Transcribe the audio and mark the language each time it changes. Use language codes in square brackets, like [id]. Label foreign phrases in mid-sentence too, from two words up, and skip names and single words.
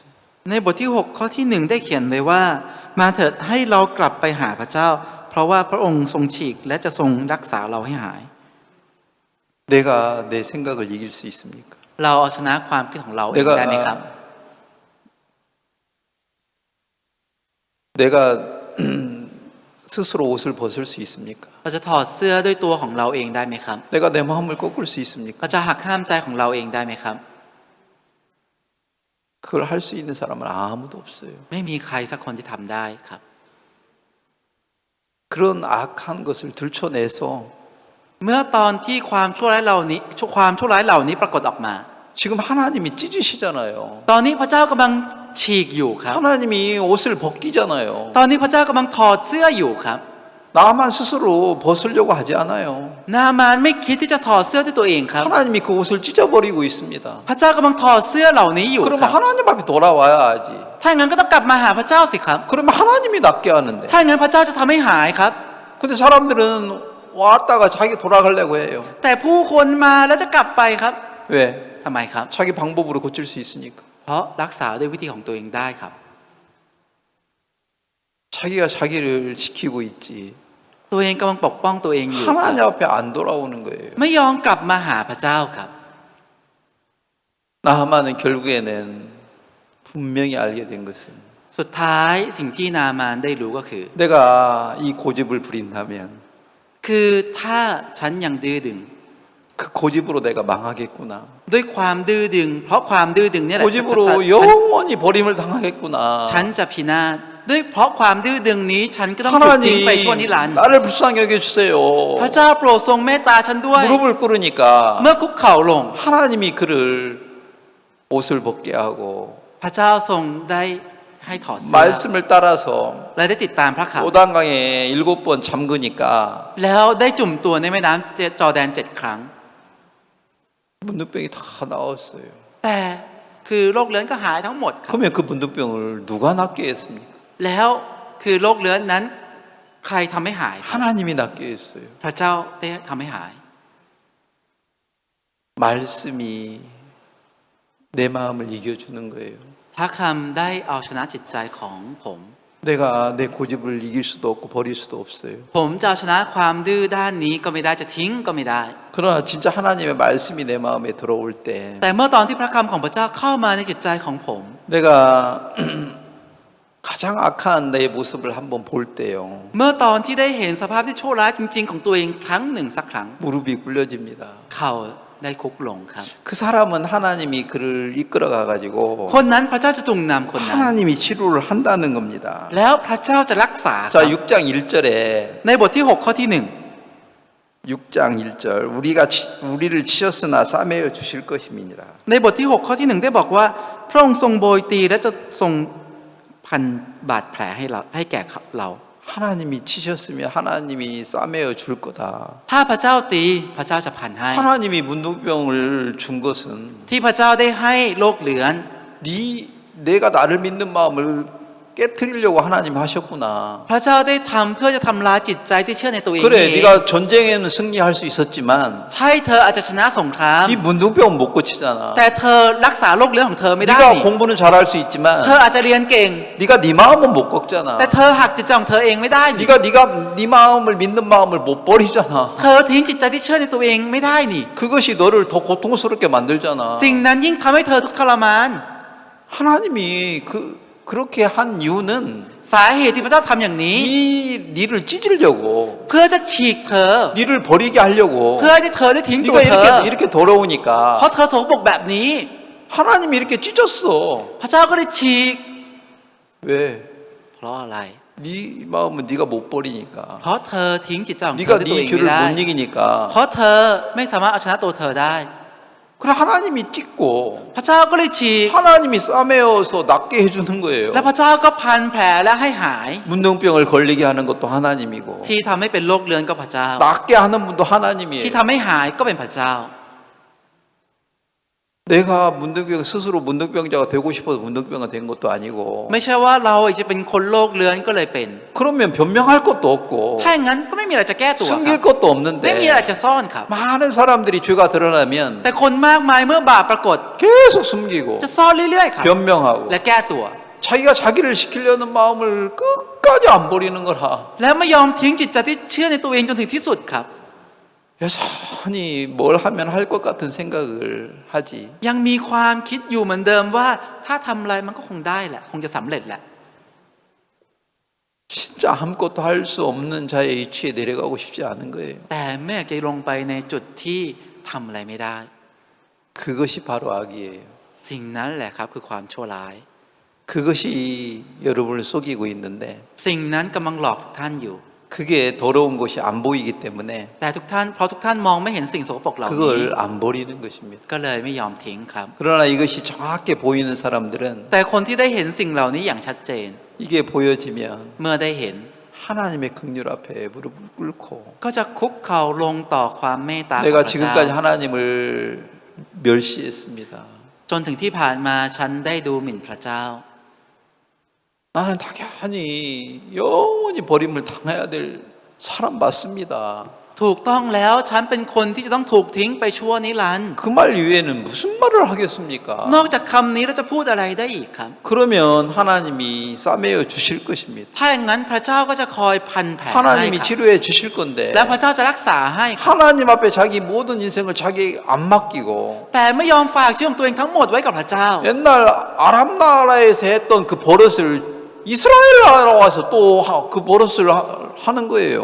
[th] 6ในบทที่ 6 ข้อที่ 1 ได้เขียนไว้ว่ามาเถิดให้เรากลับไปหาพระเจ้า เพราะว่าพระองค์ทรงฉีกและจะทรงรักษาเราให้หาย [ko] 내가 내 생각을 이길 수 있습니까? [th] เราเอาชนะความคิดของเราเองได้ไหมครับ [ko] 내가 스스로 옷을 벗을 수 있습니까? [th] เราจะถอดเสื้อด้วยตัวของเราเองได้ไหมครับ [ko] 내가 내 마음을 꺾을 수 있습니까? [th] เราจะหักห้ามใจของเราเองได้ไหมครับ [ko] 그걸 할 수 있는 사람은 아무도 없어요. [th] ไม่มีใครสักคนที่ทำได้ครับ [ko] 그런 악한 것을 들춰내서 [th] เมื่อตอนที่ความชั่วร้ายเหล่านี้ปรากฏออกมา [ko] 지금 하나님이 찢으시잖아요. [th] ตอนนี้พระเจ้ากำลังฉีกอยู่ครับ [ko] 하나님이 옷을 벗기잖아요. [th] ตอนนี้พระเจ้ากำลังถอดเสื้ออยู่ครับ [ko] 나만 스스로 벗으려고 하지 않아요. [th] นามานไม่คิดที่จะถอดเสื้อด้วยตัวเองครับ [ko] 하나님이 그 옷을 찢어버리고 있습니다. [th] พระเจ้ากำลังถอดเสื้อเหล่านี้อยู่ [ko] 그러면 [th] ครับ [ko] 하나님 앞에 돌아와야지. [th] ถ้าอย่างนั้นก็ต้องกลับมาหาพระเจ้าสิครับ [ko] 그러면 하나님이 낫게 하는데. [th] ถ้าอย่างนั้นพระเจ้าจะทำให้หายครับ [ko] 근데 사람들은 왔다가 자기 돌아가려고 해요. [th] แต่ผู้คนมาแล้วจะกลับไปครับ [ko] 왜? [th] ทำไมครับ [ko] 자기 방법으로 고칠 수 있으니까. [th] เพราะรักษาด้วยวิธีของตัวเองได้ครับ [ko] 자기가 자기를 지키고 있지 [th] ตัวเองกำลังปกป้องตัวเองอยู่ [ko] 하나님 앞에 안 돌아오는 거예요. [th] ไม่ยอมกลับมาหาพระเจ้าครับ [ko] 나하만은 결국에는 분명히 알게 된 것은 [th] สุดท้ายสิ่งที่นามานได้รู้ก็คือ [ko] 내가 이 고집을 부린다면 [th] คือถ้าฉันยังดื้อดึง [ko] 그 고집으로 내가 망하겠구나. [th] ด้วยความดื้อดึง เพราะความดื้อดึงเนี่ยแหละ [ko] 고집으로 영원히 버림을 당하겠구나. [th] ฉันจะพินาศด้วยเพราะความดื้อดึงนี้ฉันก็ต้องถูกทิ้งไปชั่วนิรันดร์ [ko] 나를 불쌍히 여겨주세요. [th] พระเจ้าโปรดทรงเมตตาฉันด้วย [ko] 무릎을 꿇으니까 [th] เมื่อคุกเข่าลง [ko] 하나님이 그를 옷을 벗게 하고 [th] พระเจ้าทรงได้ให้ถอดเสื้อ [ko] 말씀을 따라서 [th] และได้ติดตามพระข่าว [ko] 요단강에 7번 잠그니까 [th] แล้วได้จุ่มตัวในแม่น้ำจอร์แดน7 ครั้ง [ko] 문둥병이 다 나왔어요. [th] แต่คือโรคเรื้อนก็หายทั้งหมดครับ [ko] 그러면 그 문둥병을 누가 낫게 했습니까? [th] แล้วคือโรคเรื้อนนั้นใครทำให้หายครับ [ko] 하나님이 낫게 했어요. [th] พระเจ้าได้ทำให้หาย [ko] 말씀이 내 마음을 이겨주는 거예요. [th] พระคำได้เอาชนะจิตใจของผม [ko] 내가 내 고집을 이길 수도 없고 버릴 수도 없어요. [th] ผมจะเอาชนะความดื้อด้านนี้ก็ไม่ได้จะทิ้งก็ไม่ได้ [ko] 그러나 진짜 하나님의 말씀이 내 마음에 들어올 때 [th] แต่เมื่อตอนที่พระคำของพระเจ้าเข้ามาในจิตใจของผม [ko] 내가 가장 악한 내 모습을 한번 볼 때요. [th] เมื่อตอนที่ได้เห็นสภาพที่ชั่วร้ายจริงๆของตัวเองครั้งหนึ่งสักครั้ง [ko] 무릎이 꿇려집니다. [th] เข่าได้คุกลงครับ [ko] 그 사람은 하나님이 그를 이끌어가 가지고 [th] คนนั้นพระเจ้าจะจูงนำคนนั้น [ko] 하나님이 치료를 한다는 겁니다. [th] แล้วพระเจ้าจะรักษาค [ko] 자, [th] รับ [ko] 6장 1절에 [th] ในบทที่ 6 ข้อที่ [ko] 6장 1절 우리를 치셨으나 싸매어 주실 것임이니라. [th] 1ในบทที่ 6 ข้อที่ 1ได้บอกว่าพระองค์ทรงโบยตีและจะทรงพันบาดแผลให้เราให้แก่เรา [ko] 하나님이 치셨으면 하나님이 싸매어 줄 거다. [th] ถ้าพระเจ้าตีพระเจ้าจะพันให้ [ko] 하나님이 문둥병을 준 것은 [th] ที่พระเจ้าได้ให้โรคเรื้อน [ko] 내가 나를 믿는 마음을 깨트리려고 하나님 하셨구나. [th] พระเจ้าได้ทำเพื่อจะทำลายจิตใจที่เชื่อในตัวเอง [ko] 그래, [th] เอง [ko] 네가 전쟁에는 승리할 수 있었지만 [th] ใช่เธออาจจะชนะสงคราม [ko] 이 문둥병 못 고치잖아. [th] แต่เธอรักษาโรคเรื้อนของเธอไม่ได้ [ko] 네가 [th] นี่ [ko] 공부는 잘할 수 있지만 [th] เธออาจจะเรียนเก่ง [ko] 네가 네 마음은 못 꺾잖아. [th] แต่เธอหักจิตใจของเธอเองไม่ได้นี่ [ko] 네가 네 마음을 믿는 마음을 못 버리잖아. [th] เธอทิ้งจิตใจที่เชื่อในตัวเองไม่ได้นี่ [ko] 그것이 너를 더 고통스럽게 만들잖아. [th] สิ่งนั้นยิ่งทำให้เธอทุกข์ทรมาน [ko] 하나님이 그렇게 한 이유는 [th] สาเหตุที่พระเจ้าทำอย่างนี้ [ko] 니를 찢으려고 [th] เพื่อจะฉีกเธอ [ko] 니를 버리게 하려고 [th] เพื่อที่เธอได้ทิ้งตัว [ko] 네가 [th] เธอ [ko] 이렇게 더러우니까 [th] เพราะเธอสกปรกแบบนี้ [ko] 하나님이 이렇게 찢었어. [th] พระเจ้าก็ได้ฉีก [ko] 왜? [th] เพราะอะไร [ko] 네 마음은 네가 못 버리니까. [th] เพราะเธอทิ้งจิตใจของเธอ [ko] 네가 [th] ด้วยตัวเอ [ko] 네 [th] งไม่ [ko] 죄를 [th] ได้ [ko] 못 이기니까. [th] เพราะเธอไม่สามารถเอาชนะตัวเธอได้ [ko] 그래 하나님이 찢고 [th] พระเจ้าก็เลยฉีก [ko] 하나님이 싸매어서 낫게 해주는 거예요. [th] และพระเจ้าก็พันแผลและให้หาย [ko] 문둥병을 걸리게 하는 것도 하나님이고 [th] ที่ทำให้เป็นโรคเรื้อนก็พระเจ้า [ko] 낫게 하는 분도 [th] ที่ [ko] 하나님이에요. [th] ทำให้หายก็เป็นพระเจ้า [ko] 내가 문둥병 스스로 문둥병자가 되고 싶어서 문둥병가 된 것도 아니고 [th] ไม่ใช่ว่าเราจะเป็นคนโรคเรื้อนก็เลยเป็น [ko] 그러면 변명할 것도 없고 [th] ถ้าอย่างนั้นก็ไม่มีอะไรจะแก้ตัวค [ko] 숨길 [th] รับ [ko] 것도 [th] ไม่มีอะไร [ko] 없는데 [th] จะซ่อนครับ [ko] 많은 사람들이 죄가 드러나면 [th] แต่คนมากมายเมื่อบาปปรากฏ [ko] 계속 숨기고 [th] จะซ่อนเรื่อยๆครับ [ko] 변명하고 [th] และแก้ตัว [ko] 자기가 자기를 지키려는 마음을 끝까지 안 버리는 거라 [th] แล้วไม่ยอมทิ้งจิตใจที่เชื่อในตัวเองจนถึงที่สุดครับ [ko] 여전히 뭘 하면 할 것 같은 생각을 하지 [th] ยังมีความคิดอยู่เหมือนเดิมว่าถ้าทำอะไรมันก็คงได้แหละคงจะสำเร็จแหละ [ko] 진짜 아무것도 할 수 없는 자의 위치에 내려가고 싶지 않은 거예요. [th] แต่ไม่อยากจะลงไปในจุดที่ทำอะไรไม่ได้ [ko] 그것이 바로 악이에요. [th] สิ่งนั้นแหละครับคือความชั่วร้าย [ko] 그것이 여러분을 속이고 있는데 [th] สิ่งนั้นกำลังหลอกทุกท่านอยู่ [ko] 그게 더러운 것이 안 보이기 때문에 [th] แต่ทุกท่านเพราะทุกท่านมองไม่เห็นสิ่งสกปรกเหล่านี้ [ko] 그걸 안 버리는 것입니다. [th] ก็เลยไม่ยอมทิ้งครับ [ko] 그러나 이것이 정확히 보이는 사람들은 [th] แต่คนที่ได้เห็นสิ่งเหล่านี้อย่างชัดเจน [ko] 이게 보여지면 [th] เมื่อได้เห็น [ko] 하나님의 긍휼 앞에 무릎을 꿇고 [th] ก็จะคุกเข่าลงต่อความเมตตาของ [ko] 내가 [th] พระเจ้า [ko] 지금까지 하나님을 멸시했습니다. [th] จนถึงที่ผ่านมาฉันได้ดูหมิ่นพระเจ้า [ko] 나는 당연히 영원히 버림을 당해야 될 사람 맞습니다. [th] ถูกต้องแล้วฉันเป็นคนที่จะต้องถูกทิ้งไปชั่วนิรันดร์ [ko] 그 말 이외에는 무슨 말을 하겠습니까? [th] นอกจากคำนี้เราจะพูดอะไรได้อีกครับ [ko] 그러면 하나님이 싸매어 주실 것입니다. [th] ถ้าอย่างนั้นพระเจ้าก็จะคอยพันแผลให้ [ko] 하나님이 [th] ครับ [ko] 치료해 주실 건데 [th] และพระเจ้าจะรักษาให้ครับ [ko] 하나님 앞에 자기 모든 인생을 자기 안 맡기고 [th] แต่ไม่ยอมฝากชีวิตของตัวเองทั้งหมดไว้กับพระเจ้า [ko] 옛날 아람 나라에서 했던 그 버릇을 이스라엘 나라 와서 또 그 버릇을 하는 거예요.